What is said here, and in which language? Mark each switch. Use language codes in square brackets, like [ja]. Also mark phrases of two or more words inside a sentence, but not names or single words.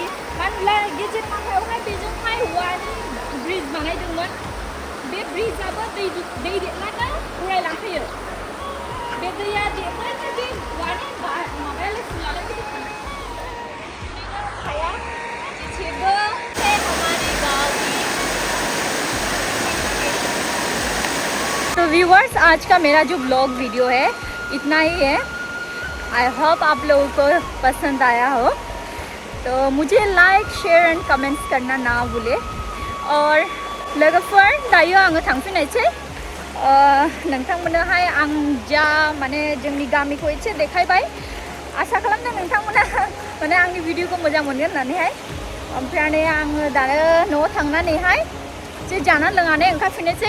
[brx] मानोना गेजेर माहायावहाय बेजोंहाय औवानि ब्रिज बानायदोंमोन। बे ब्रिजआबो दै देरब्लानो उरायलांफैयो। बे दैया देरब्लानो बे औवानि माबायालाय फुलालाय हाया जेसेबो [hi] हमारे गाँव की। तो व्यूवर्स, आज का मेरा जो [en] blog video [hi] है इतना ही है। [en] I hope [hi] आप लोगों को पसंद आया हो। तो मुझे लाइक, [en] share and comments [hi] करना ना भूले। [brx] और लोगोफोर, दायो आङो थांफिननायसै। नोंथांमोननोहाय आं जा माने जोंनि गामिखौ एसे देखायबाय। आसा खालामदों नोंथांमोना माने आंनि भिडिअखौ मोजां मोनगोन होननानैहाय। ओमफ्राय आङो दानो न'आव थांनानैहाय एसे जाना लोंनानै ओंखारफिननोसै।